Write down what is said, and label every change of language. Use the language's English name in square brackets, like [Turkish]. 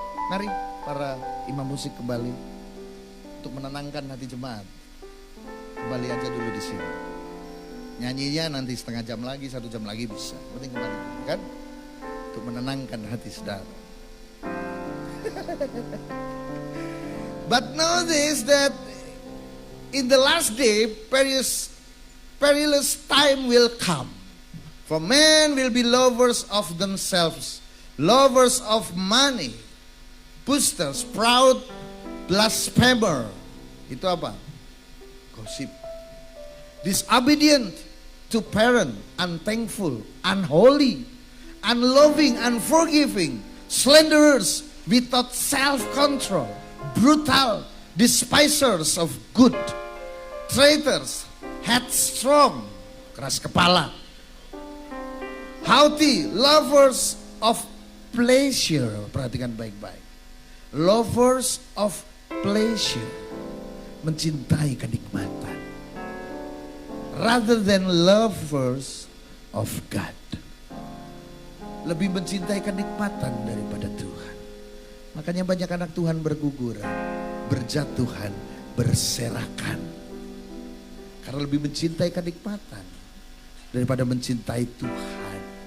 [Indonesian] Mari para imam musik kembali untuk menenangkan hati jemaat. Kembali aja dulu di sini. Nyanyinya nanti setengah jam lagi, 1 jam lagi bisa. Penting kembali, kan? Untuk menenangkan hati saudara. [English] But know this, that in the last day perilous time will come. For men will be lovers of themselves, lovers of money, boasters, proud, blasphemer. [Indonesian] Itu apa? Gosip. [English] Disobedient to parent, unthankful, unholy, unloving, unforgiving, slanderers, without self-control, brutal, despisers of good, traitors, headstrong, [Indonesian] keras kepala, [English] Haughty, lovers of pleasure. [Indonesian] Perhatikan baik-baik. [English] Lovers of pleasure. [Indonesian] Mencintai kenikmatan. [English] Rather than lovers of God. [Indonesian] Lebih mencintai kenikmatan daripada Tuhan. Makanya banyak anak Tuhan berguguran, berjatuhan, berserakan. Karena lebih mencintai kenikmatan daripada mencintai Tuhan.